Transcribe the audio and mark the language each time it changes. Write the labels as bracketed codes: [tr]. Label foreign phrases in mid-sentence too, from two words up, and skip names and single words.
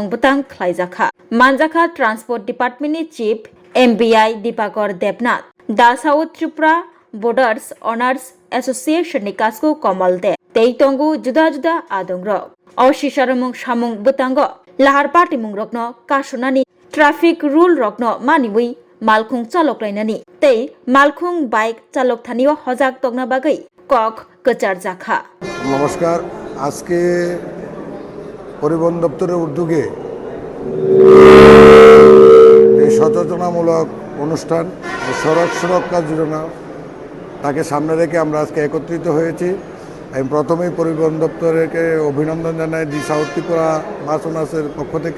[trp] बोतां खलायजाखा मानजाखा ट्रान्सपोर्ट डिपार्टमेंटनि चीफ MBI दिपाकर देबनाथ दा साउथ त्रिपुरा बॉर्डर्स ऑनर्स एसोसिएशन नि कासको कमल दे तेई तंगु जुदा जुदा आदंग रक औ सिसारमुं सामुं बोतांग लाहार पार्टी मुं रकनो कासुनानि [en] traffic rule [trp] रकनो मानिबै मालखुं चालक लाइनानि तै मालखुं बाइक चालक थानियो हजाक तगना बागै कक कचार जाखा। [bn] নমস্কার, আজকে পরিবহন দপ্তরের উদ্যোগে সচেতনামূলক অনুষ্ঠান সড়ক সুরক্ষা যোজনা তাকে সামনে রেখে আমরা আজকে একত্রিত হয়েছি। আমি প্রথমেই পরিবহন দপ্তরকে অভিনন্দন জানাই দি সাউথ ত্রিপুরা বাস ওনার্সের পক্ষ থেকে।